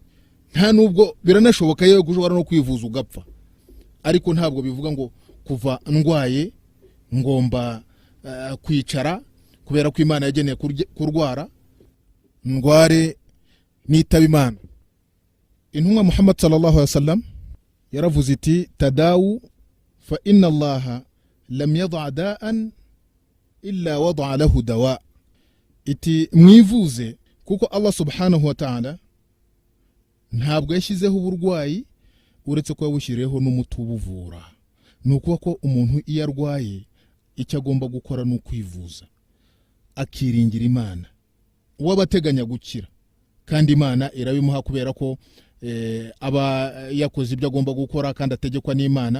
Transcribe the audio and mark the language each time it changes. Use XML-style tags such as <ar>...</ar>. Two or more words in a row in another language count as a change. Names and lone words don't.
<rw>Nta nubwo biranashoboka yewe gushobora no kwivuza ugapfa, ariko ntabwo bivuga ngo kuva ndwaye ngomba kwicara kubera ko Imana yageneye kurwara ndware nitaba Imana.</rw> <ar>Intumwa Muhammad صلى الله عليه وسلم</ar> <rw>yaravuze iti</rw> <ar>تداووا فإن الله لم يضع داء إلا وضع له دواء.</ar> <rw>Iti mwivuze kuko Allah</rw> <ar>سبحانه وتعالى</ar> <rw>ntabwo yashyizeho uburwayi uretse ko yawushyiriyeho n'umuti ubuvura. Nuko ko umuntu iyo arwaye icyo agomba gukora ni ukwivuza, akiringira Imana. Uwabateganya gukira kandi Imana irabimuha kubera ko aba yakoze ibyo agomba gukora kandi ategekwa n'Imana.</rw>